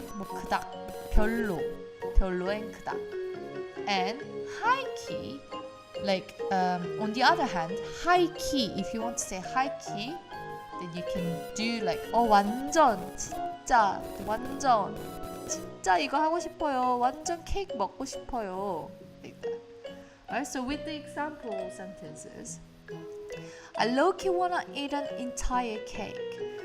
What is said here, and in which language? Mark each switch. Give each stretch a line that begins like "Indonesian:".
Korean: 뭐 그닥 별로 and 그닥.
English: And high key, like on the other hand, high key, if you want to say high key, then you can do like
Korean: 완전 진짜 이거 하고 싶어요. 완전 케이크 먹고 싶어요.
English: Like that. Alright, so with the example sentences, I low-key wanna eat an entire cake.